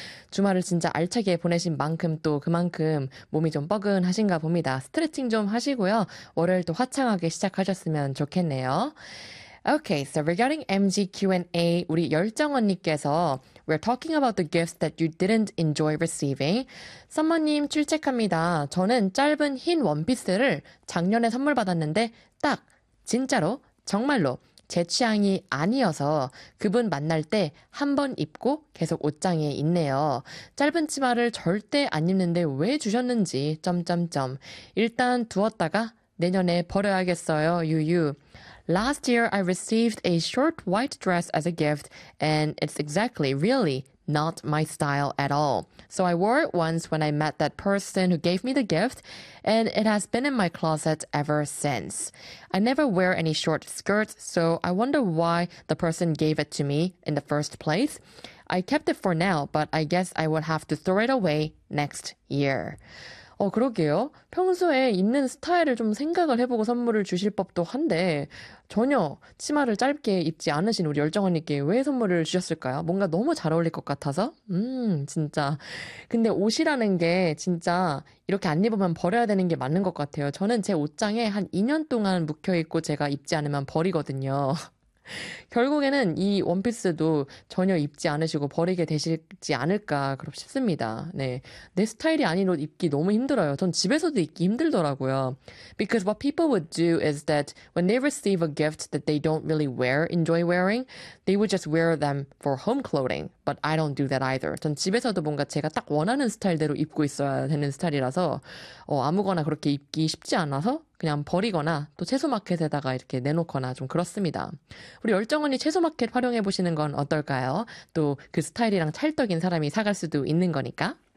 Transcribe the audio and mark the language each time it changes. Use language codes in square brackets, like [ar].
[ko] 주말을 진짜 알차게 보내신 만큼 또 그만큼 몸이 좀 뻐근하신가 봅니다. 스트레칭 좀 하시고요. 월요일도 화창하게 시작하셨으면 좋겠네요. [en] Okay, so regarding MG Q&A, [ko] 우리 열정 언니께서 [en] we're talking about the gifts that you didn't enjoy receiving. [ko] 선머님 출첵합니다. 저는 짧은 흰 원피스를 작년에 선물 받았는데 딱 진짜로 정말로 제 취향이 아니어서 그분 만날 때한번 입고 계속 옷장에 있네요. 짧은 치마를 절대 안 입는데 왜 주셨는지 점점점. 일단 두었다가 내년에 버려야겠어요. 유유. [en] Last year, I received a short white dress as a gift, and it's exactly, really, not my style at all. So I wore it once when I met that person who gave me the gift, and it has been in my closet ever since. I never wear any short skirts, so I wonder why the person gave it to me in the first place. I kept it for now, but I guess I would have to throw it away next year. [ko] 그러게요. 평소에 입는 스타일을 좀 생각을 해보고 선물을 주실 법도 한데, 전혀 치마를 짧게 입지 않으신 우리 열정 언니께 왜 선물을 주셨을까요? 뭔가 너무 잘 어울릴 것 같아서? 진짜. 근데 옷이라는 게 진짜 이렇게 안 입으면 버려야 되는 게 맞는 것 같아요. 저는 제 옷장에 한 2년 동안 묵혀있고 제가 입지 않으면 버리거든요. 결국에는 이 원피스도 전혀 입지 않으시고 버리게 되시지 않을까 그렇게 싶습니다. 네, 내 스타일이 아닌 옷 입기 너무 힘들어요. 전 집에서도 입기 힘들더라고요. [en] Because what people would do is that when they receive a gift that they don't really wear, enjoy wearing, they would just wear them for home clothing. But I don't do that either. [ko] 전 집에서도 뭔가 제가 딱 원하는 스타일대로 입고 있어야 되는 스타일이라서 아무거나 그렇게 입기 쉽지 않아서 그냥 버리거나 또 채소마켓에다가 이렇게 내놓거나 좀 그렇습니다. 우리 열정 언니 채소마켓 활용해 보시는 건 어떨까요? 또그 스타일이랑 찰떡인 사람이 사갈 수도 있는 거니까.